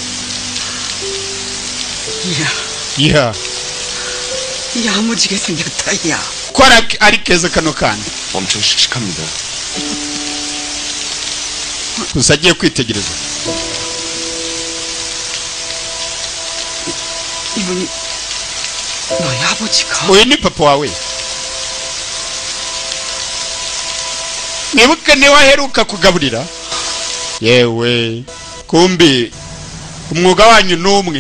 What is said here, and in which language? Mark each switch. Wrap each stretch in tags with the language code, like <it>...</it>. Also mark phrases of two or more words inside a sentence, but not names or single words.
<ko>이야. 야무지게 생겼다, 야.</ko> <rw>ko ari keza kano kana.</rw> <ko>엄청 씩씩합니다.</ko> <rw>gusa agiye kwitegereza.</rw> <ko>이분이 너희 아버지가?</ko> <rw>uyu ni papa wawe. nibuka niwe aheruka kugaburira. yewe kumbi umwuga wanyu n'umwe.</rw>